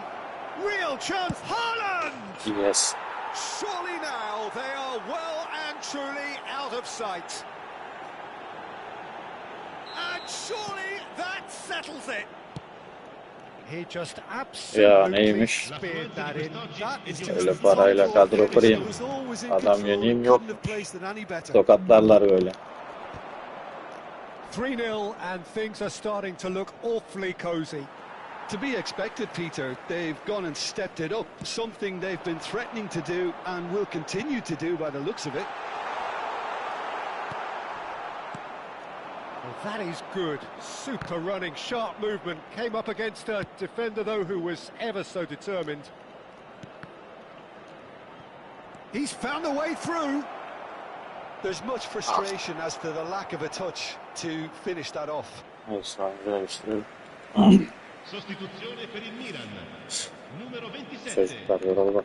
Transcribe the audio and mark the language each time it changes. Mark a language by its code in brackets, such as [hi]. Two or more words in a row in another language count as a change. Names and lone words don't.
[en] Real chance, Haaland! Yes. Surely now they are well and truly out of sight. And surely that settles it. He just absolutely [tr] neymiş? [en] speared that in. That is just [tr] Öyle parayla kadro kurayım. Adam yeneyim yok. Tokatlarlar böyle. [en] 3-0 and things are starting to look awfully cosy. To be expected, Peter. They've gone and stepped it up, something they've been threatening to do and will continue to do by the looks of it. Well, that is good. Super running, sharp movement. Came up against a defender, though, who was ever so determined. He's found a way through. There's much frustration as to the lack of a touch to finish that off. [tr] Neyse, değiştirelim. [it] Sostituzione per il Milan. Numero 27. [tr] Çocuklar yoruldu.